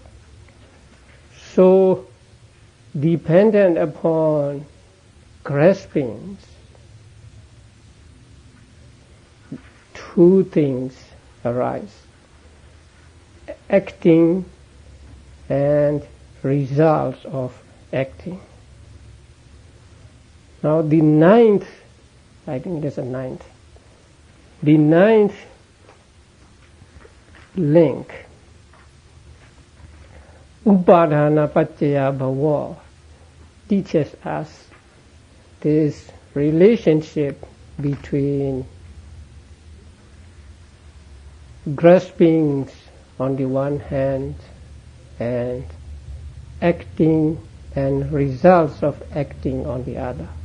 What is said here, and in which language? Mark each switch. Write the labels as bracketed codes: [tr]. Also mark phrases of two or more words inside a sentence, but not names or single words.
[en] So, dependent upon graspings, 2 things arise: acting and results of acting. Now the 9th, I think there's a 9th, the 9th link, [pi] upadana paccaya bhava, [en] teaches us this relationship between graspings on the one hand and acting and results of acting on the other.